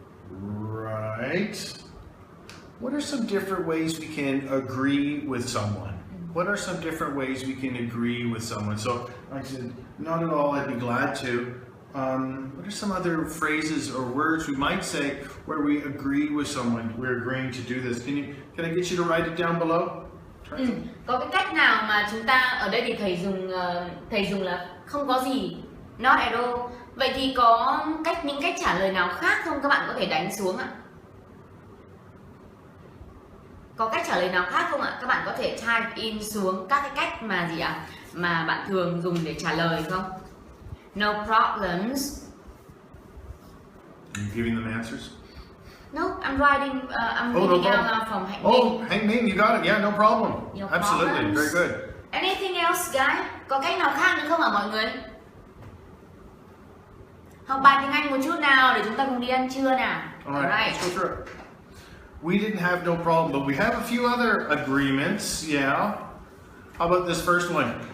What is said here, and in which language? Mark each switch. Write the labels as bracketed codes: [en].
[en] Right. What are some different ways we can agree with someone? What are some different ways we can agree with someone? So I said, not at all, I'd be glad to. What are some other phrases or words we might say where we agree with someone? We're agreeing to do this. Can I get you to write it down below? [vi] Có cái cách nào mà chúng ta ở đây thì thầy dùng là không có gì, [en] not at all. [vi] Vậy thì có những cách trả lời nào khác không? Các bạn có thể đánh xuống ạ. Có cách trả lời nào khác không ạ? Các bạn có thể [en] type in [vi] xuống các cái cách mà gì ạ? Mà bạn thường dùng để trả lời không? [en] No problems. Are you giving them answers? No, I'm writing. I'm reading out loud from Hạnh Minh. Oh, Hạnh Minh, you got it. Yeah, no problem. No Absolutely, problems. very good. Anything else, guys? [vi] Có cách nào khác nữa không ạ mọi người? Học bài tiếng Anh một chút nào để chúng ta cùng đi ăn trưa nào. [en] Alright, let's go through it. We didn't have no problem, but we have a few other agreements. Yeah. How about this first one?